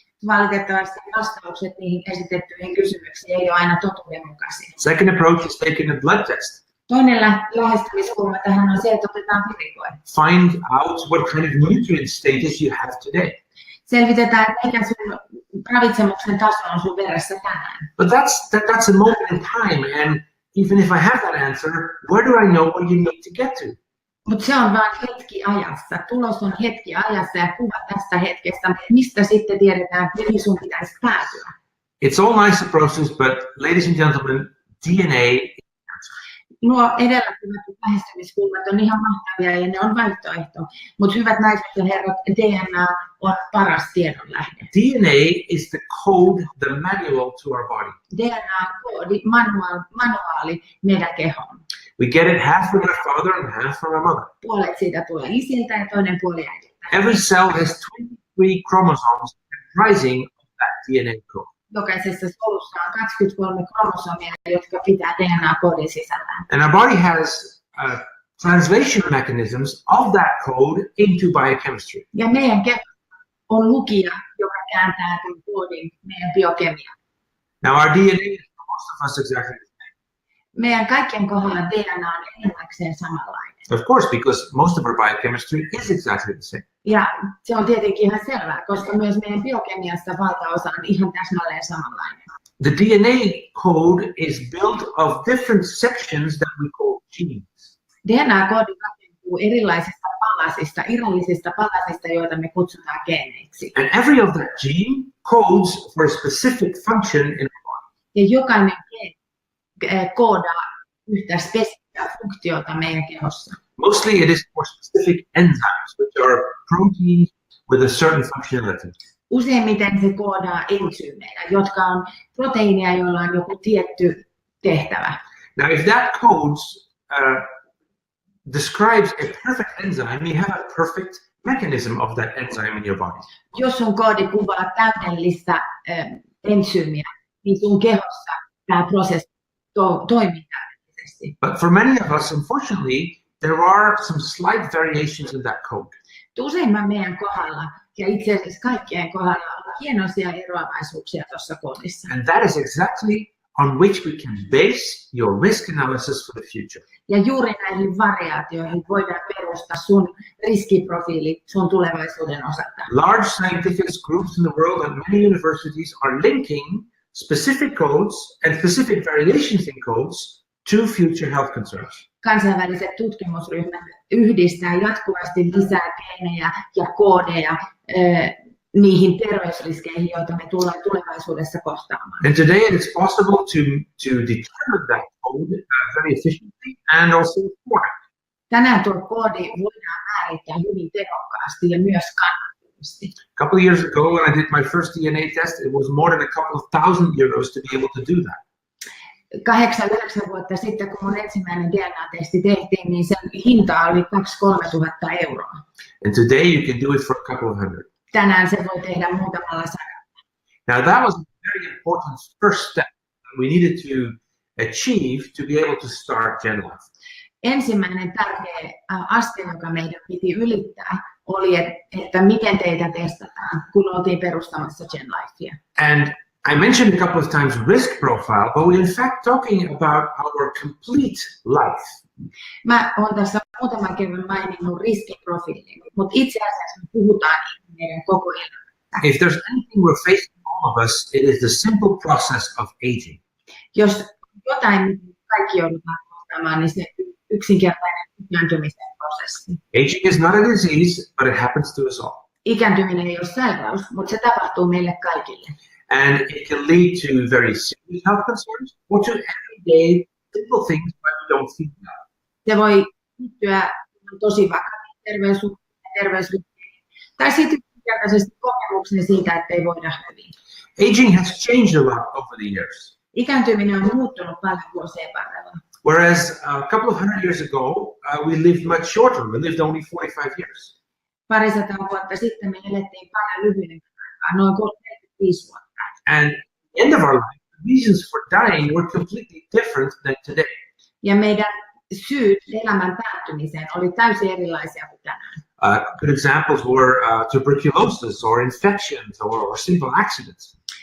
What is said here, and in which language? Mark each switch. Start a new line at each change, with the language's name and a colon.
Finnish: Valitettavasti vastaukset niihin esitettyihin kysymyksiin ei ole aina totuudenmukaisia.
English: Second approach is taking a blood test.
Finnish: Toinen lähestymiskulma tähän on se, että otetaan verikoe.
English: Find out what kind of nutrient status you have today.
Finnish: Selvitetään, että mikä sun ravitsemuksen taso on sun veressä tänään.
English: But that's a moment in time, and even if I have that answer, where do I know where you need to get to?
Finnish: Mutta se on vain hetki ajassa. Tulos on hetki ajassa ja kuva tästä hetkestä, mistä sitten tiedetään, mihin sun pitäisi päätyä.
English: It's all nice approaches, but ladies and gentlemen, DNA.
Finnish: Nuo edellä kuvatut lähestymiskulmat on ihan mahtavia ja ne on vaihtoehto. Mutta hyvät naiset ja herrat, DNA on paras tiedonlähde.
English: DNA is the code, the manual to our body.
Finnish: DNA on koodi, manuaali meidän kehoon.
English: We get it half from our father and half from our mother.
Finnish: Puolet siitä tulee isiltä ja toinen puoli äidiltä.
English: Every cell has 23 chromosomes comprising of that DNA code.
Finnish: Jokaisessa solussa on 23 kromosomia, jotka pitää DNA-koodin sisällään.
English: And our body has translation mechanisms of that code into biochemistry.
Finnish: Ja meidän keho on lukija, joka kääntää tämän koodin meidän biokemiaan.
English: Now our DNA is for most of us exactly the same.
Finnish: Meidän kaikkien kohdalla DNA on enimmäkseen samanlainen.
English: Of course, because most of our biochemistry is exactly the same.
Finnish: Ja se on tietenkin ihan selvää, koska myös meidän biokemiasta valtaosa on ihan täsmälleen samanlainen.
English: The DNA code is built of different sections that we call genes.
Finnish: DNA-koodi rakentuu erilaisista palasista, irrallisista palasista, joita me kutsutaan geeneiksi.
English: And every of that gene codes for a specific function in our body.
Finnish: Ja jokainen geeni koodaa yhtä spesifiä funktiota meidän kehossa.
English: Mostly it is for specific enzymes, which are proteins with a certain functionality.
Finnish: Useimmiten se koodaa entsyymejä, jotka on proteiineja, joilla on joku tietty tehtävä.
English: Now, if that codes describes a perfect enzyme, you have a perfect mechanism of that enzyme in your body.
Finnish: Jos sun koodi kuvaa täydellistä entsyymiä, niin sun kehossa tämä prosessi toimii täydellisesti.
English: But for many of us, unfortunately, there are some slight variations in that code.
Finnish: Useimman meidän kohdalla, ja itse asiassa kaikkien kohdalla, on hienoisia eroavaisuuksia tuossa koodissa.
English: And that is exactly on which we can base your risk analysis for the future.
Finnish: Ja juuri näihin variaatioihin voidaan perustaa sun riskiprofiili sun tulevaisuuden osalta.
English: Large scientific groups in the world and many universities are linking specific codes and specific variations in codes to future health concerns.
Finnish: Kansainväliset tutkimusryhmät yhdistää jatkuvasti lisää geenejä ja koodeja niihin terveysriskeihin, joita me tullaan tulevaisuudessa kohtaamaan.
English: And today it is possible to determine that code very efficiently and also afford it.
Finnish: Tänään tuo koodi voidaan määrittää hyvin tehokkaasti ja myös kannattavasti.
English: A couple of years ago, when I did my first DNA test, it was more than a couple of €1,000 to be able to do that.
Finnish: 8-9 vuotta sitten, kun mun ensimmäinen DNA-testi tehtiin, niin sen hinta oli 2-3 tuhatta euroa.
English: And today you can do it for a couple of hundred.
Finnish: Tänään se voi tehdä muutamalla sadalla.
English: Now that was a very important first step that we needed to achieve to be able to start GenHealth.
Finnish: Ensimmäinen tärkeä askel, joka meidän piti ylittää, oli, että miten teitä testataan, kun oltiin perustamassa GenLifea.
English: And I mentioned a couple of times risk profile, but we're in fact talking about our complete life.
Finnish: Mä oon tässä muutaman kerran maininnut riskiprofiilin, mutta itse asiassa me puhutaan meidän koko elämästä.
English: If there's anything we're facing, all of us, it is the simple process of aging.
Finnish: Jos jotain kaikki joudutaan kohtaamaan, niin se yksinkertainen ikääntymisen prosessi.
English: Aging is not a disease, but it happens to us all.
Finnish: Ikääntyminen ei ole sairaus, mutta se tapahtuu meille kaikille.
English: And it can lead to very serious health concerns or to everyday simple things but we don't feel well.
Finnish: Se voi liittyä tosi vakaviin terveysryhmiin tai sitten yksinkertaisesti kokemuksiin siitä, että ei voida hyvin.
English: Aging has changed a lot over the years.
Finnish: Ikääntyminen on muuttunut paljon vuosien varrella.
English: Whereas a couple of hundred years ago, we lived much shorter. We lived only 45 years.
Finnish: Parisataa vuotta sitten me elettiin paljon lyhyemmän aikaa, noin 35 vuotta.
English: And at the end of our life, the reasons for dying were completely different than today.
Finnish: Ja meidän syyt elämän päättymiseen oli täysin erilaisia kuin tänään.
English: Good examples were tuberculosis or infections or simple accidents.